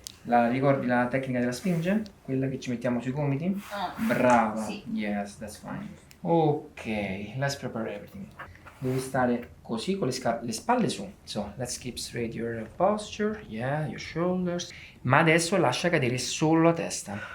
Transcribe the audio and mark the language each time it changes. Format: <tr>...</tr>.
<it>Ricordi la tecnica della Sfinge? Quella che ci mettiamo sui gomiti? Brava. Sì.</it> <en>Yes, that's fine. Ok, let's prepare everything.</en> <it>Devi stare così con le spalle su.</it> <en>So, let's keep straight your posture. Yeah, your shoulders.</en> <it>Ma adesso lascia cadere solo la testa.</it>